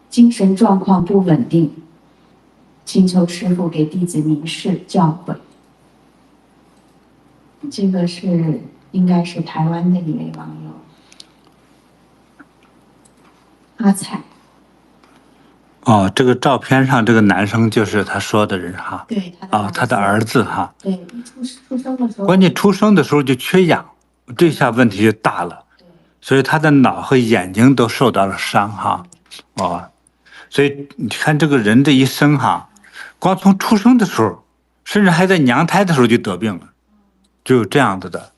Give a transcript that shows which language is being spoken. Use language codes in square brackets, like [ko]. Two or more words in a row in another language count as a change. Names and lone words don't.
[zh] 精神狀況不穩定，請求師父給弟子明示教誨。這個是應該是台灣的一位網友阿彩。哦，這個照片上這個男生就是他說的人哈。對，他的兒子哈。對，一出生的時候。關鍵出生的時候就缺氧，這下問題就大了。對。所以他的腦和眼睛都受到了傷哈。哦，所以你看這個人這一生哈，光從出生的時候，甚至還在娘胎的時候就得病了，就有這樣子的。